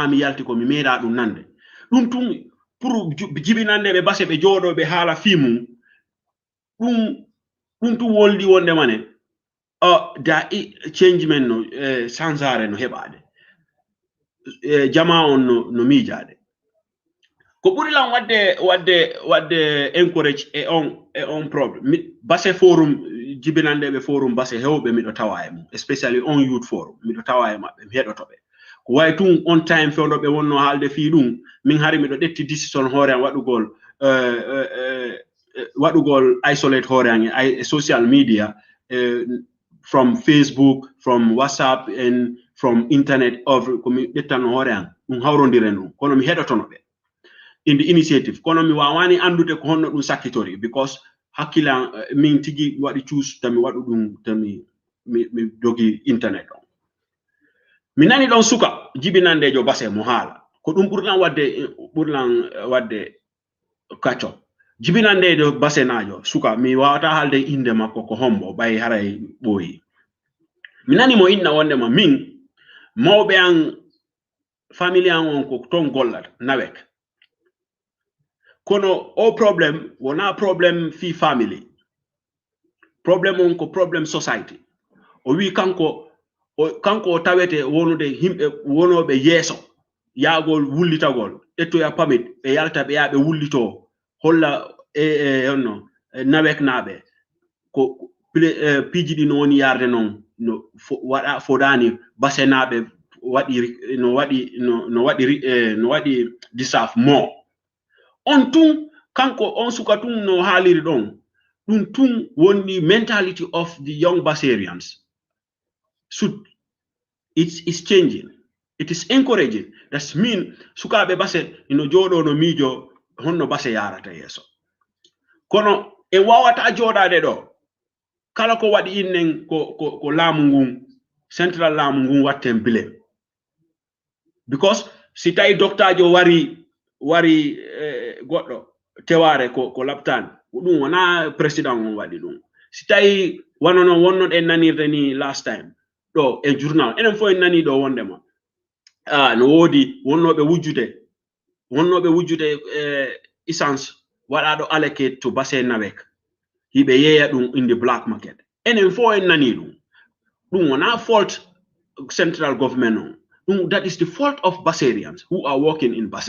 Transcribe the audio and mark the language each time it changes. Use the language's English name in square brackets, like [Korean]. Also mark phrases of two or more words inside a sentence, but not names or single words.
[Fula] mi yalti komi meeɗa ɗum nande ɗum tun pour jibinandeɓe base ɓe jooɗo ɓe haala fimum ɗum tun woldi wondemane da changement no sansare no heɓade jama on no miijade ko ɓuri lan wadde encourage e on problem base forum jibinandeɓe forum base hewɓe miɗo tawa e mum [English] especially on youth forum [Fula] miɗo tawa e maɓɓe mi heɗotoɓe ko way tun on time fewnoɓe wonno haalde fi ɗum min hari miɗo ɗetti décision hoore an waɗugol isolate hoore an e [English] social media from Facebook, from WhatsApp, and from internet [Fula] of ɗettanno hoore an ɗum hawrondire ɗum kono mi heɗotono ɓe [English] in the initiative [Fula] kono mi wawani andude ko honno ɗum sakkitori because hakkila min tigi waɗi choose tami waɗu ɗum tami mi jogi internet ɗon mi nani ɗon suka jibinandejo base mo haala ko ɗum ɓurlan wadde kacco jibinandejo base najo suka mi wawata haalde inde makko ko hombo ɓay haray ɓooyi mi nani mo inna wondema min mawɓe an famille an on ko ton gollat nawek kono o problème wona problème fi family problème on ko problème society o wi kanko o tawete wonude himɓe wonoɓe yeeso yaagol wullitagol ettoya pamit ɓe yalta ɓe yaa ɓe wullito holla honno nawek naaɓe ko piiji ɗi no woni yarde noon no waɗa fodani base naaɓe no waɗi disaf mo on tun kanko on suka tun no haaliri ɗon ɗum tun woni [English] mentality of the young Basarians it's changing, it is encouraging. That mean [Fula] sukaɓe base ino jooɗo no miijo honno base yarata yeeso kono e wawata jooɗade ɗo kala ko waɗi innen ko laamu ngun central laamu ngun watten blame because si tawi doctajo wari goɗɗo teware ko labtani ɗum wona président on waɗi ɗum si tawi wanono wonno ɗen nanirde ni [English] last time [Fula] ɗo e journal enen fof en nani ɗo wondema no woodi wonnoɓe wujjude essence waɗaɗo [English] allocate to [Fula] base nawek hiɓe yeeya ɗum [English] in the black market [Fula] enen fof en nani ɗum wona [English] fault central government [Fula] on [English] that is the fault of Basarians who are working in Base.